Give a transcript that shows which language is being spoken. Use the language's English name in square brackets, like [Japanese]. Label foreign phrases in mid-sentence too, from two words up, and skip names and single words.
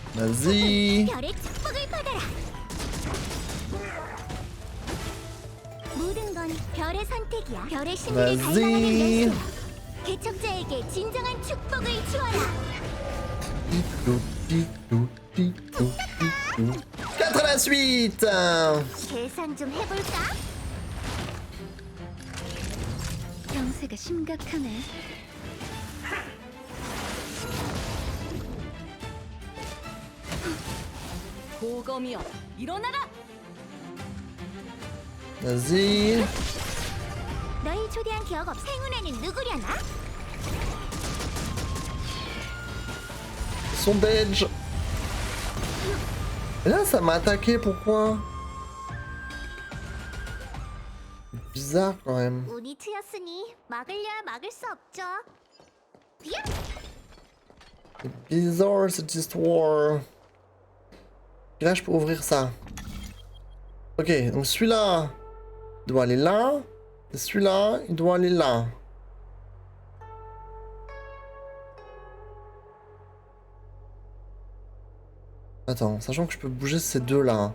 [French] Vas-y. [Korean] 모든 건 별의 선택이야. 별의 신비를 [French] Vas-y. [Korean] 갈망하는 열쇠야. 개척자에게 진정한 축복을 주어라. 88. 계산 좀 해볼까? 병세가 심각하네. 고검이여, 일어나라! [French] Vas-y. [Korean] 너희 초대한 기억 없. 행운에는 누구려나? [French] Sondage. Et là, ça m'a attaqué, pourquoi? Bizarre quand même. [Korean] 운이 트였으니 막으려 막을 수 없죠. [French] 비앙! C'est bizarre cette histoire. Et là, je peux ouvrir ça. Ok, donc celui-là doit aller là. Et celui-là, il doit aller là. Attends, sachant que je peux bouger ces deux-là.